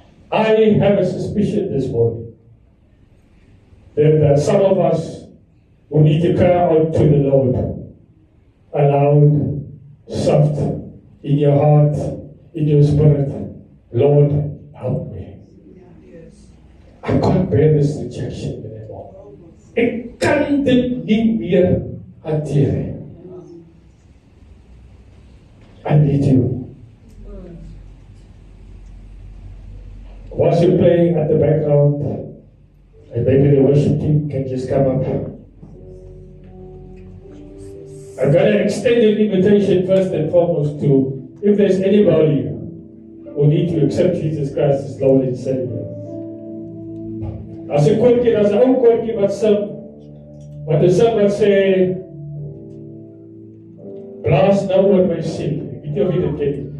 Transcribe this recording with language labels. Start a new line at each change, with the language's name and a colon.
English: I have a suspicion this morning that some of us who need to cry out to the Lord aloud, soft, in your heart, in your spirit, Lord, help me. I can't bear this rejection anymore.
Afrikaans: Ek kan dit nie meer hanteer nie.
English: I need you. Whilst you're playing at the background, and maybe the worship team can just come up. I've got an extended invitation first and foremost to, if there's anybody who need to accept Jesus Christ as Lord and Savior.
Afrikaans: As 'n koortjie, as 'n ou koortjie wat sing, wat 'n sing wat sê, blaas nou oor my siel. Ek weet nie of jy dit ken nie.